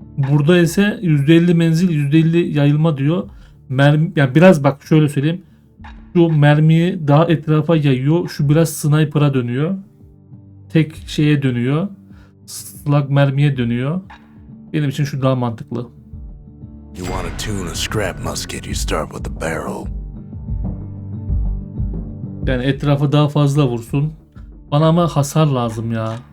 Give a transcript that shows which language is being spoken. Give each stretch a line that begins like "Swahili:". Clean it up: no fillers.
Turkish: Burada ise %50 menzil, %50 yayılma diyor. Mermi, yani biraz bak şöyle söyleyeyim. Şu mermiyi daha etrafa yayıyor. Şu biraz sniper'a dönüyor. Tek şeye dönüyor. Slug mermiye dönüyor. Benim için şu daha mantıklı.
English: You want to tune a scrap musket, you start with the barrel.
Turkish: Yani etrafa daha fazla vursun. Bana ama hasar lazım ya.